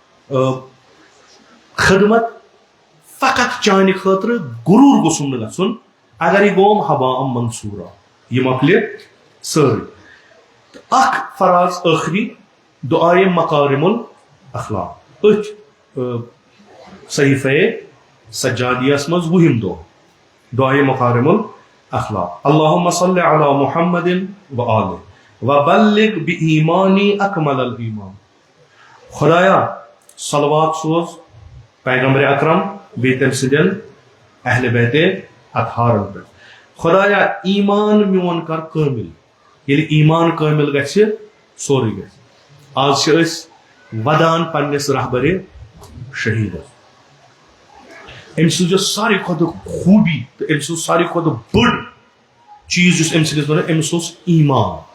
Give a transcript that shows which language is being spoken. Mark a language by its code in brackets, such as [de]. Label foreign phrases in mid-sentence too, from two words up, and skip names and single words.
[ks] خدمت فقط چانہِ خٲطرٕ غروٗر گوٚژھُم نہٕ گژھُن اگر یہِ گوٚوم حباء منصوٗرا یہِ مۄکلہِ سٲرٕے تہٕ اکھ فراز ٲخری دعائے مکارم الاخلاق أتھۍ صحیفے سجادیس منٛز 20 دۄہ دعائے مکارم الاخلاق [ar] اللہم صلی علی محمد و آلہ وبلغ بإیمانی اکمل الایمان [ks] خدایا صلوات سوز پیغمبر اکرم بیٚیہِ تٔمۍ سٕنٛدٮ۪ن اہلِ بیتِ اطہارن پٮ۪ٹھ خدایا ایمان میون کر کٲمِل ییٚلہِ ایمان کٲمِل گژھِ سورُے گژھِ آز چھِ أسۍ ودان پننِس رہبرِ شہیدس أمۍ سٕنٛز یۄس ساروی کھۄتہٕ خوٗبی تہٕ أمۍ سٕنٛز ساروی کھۄتہٕ بٔڑ چیٖز یُس أمۍ سٕنٛدِس وَنو أمِس اوس ایمان